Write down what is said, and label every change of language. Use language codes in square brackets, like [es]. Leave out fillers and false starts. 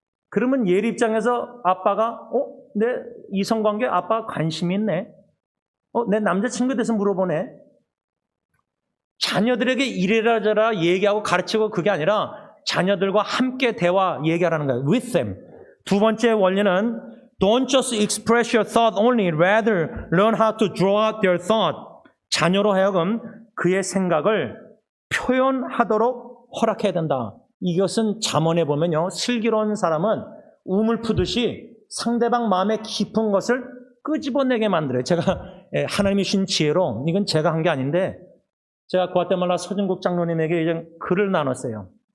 [ko] 그러면 예리 입장에서 아빠가 내 이성관계 아빠가 관심이 있네. 내 남자친구에 대해서 물어보네. 자녀들에게 이래라 저래라 얘기하고 가르치고 그게 아니라 자녀들과 함께 대화 얘기하라는 거예요. [en] With them. [ko] 2번째 원리는 [en] Don't just express your thought only, rather learn how to draw out their thought. [ko] 자녀로 하여금 그의 생각을 표현하도록 허락해야 된다. 이것은 잠언에 보면요. 슬기로운 사람은 우물 푸듯이 상대방 마음에 깊은 것을 끄집어내게 만들어요. 제가 하나님이 주신 지혜로 이건 제가 한 게 아닌데 제가 구아테말라 서진국 장로님에게 이제 글을 나눴어요.